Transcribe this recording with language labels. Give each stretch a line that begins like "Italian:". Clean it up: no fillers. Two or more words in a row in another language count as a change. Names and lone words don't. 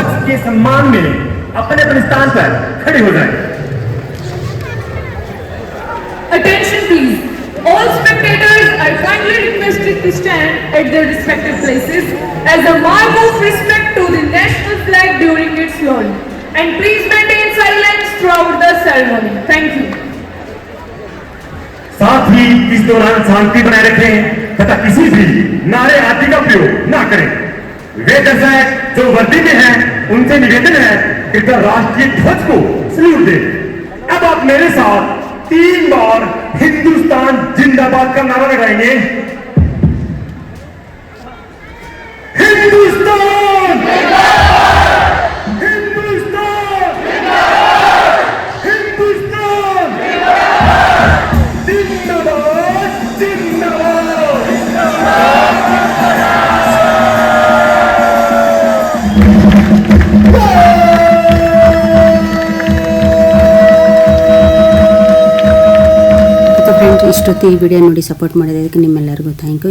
Hindi: के सम्मान में अपने अपने स्थान पर खड़े हो जाएं।
English: Attention please. All spectators are kindly requested to stand at their respective places as a mark of respect to the national flag during its launch. And please maintain silence throughout the ceremony. Thank you.
Hindi: साथ ही इस दौरान शांति बनाए रखें तथा किसी भी नारे आदि का प्रयोग न करें। वे दर्शक जो वर्दी में हैं, उनसे निवेदन है कि राष्ट्रीय ध्वज को सल्यूट दें। अब आप मेरे साथ 3 बार हिंदुस्तान जिंदाबाद का नारा लगाएंगे। हिंदुस्तान हिंदुस्तान हिंदुस्तान जिंदाबाद
Kannada: ಫ್ರೆಂಡ್ಸ್, ಇಷ್ಟೊತ್ತು ಈ ವಿಡಿಯೋ ನೋಡಿ ಸಪೋರ್ಟ್ ಮಾಡಿದ್ದಕ್ಕೆ ನಿಮ್ಮೆಲ್ಲರಿಗೂ
English: thank you.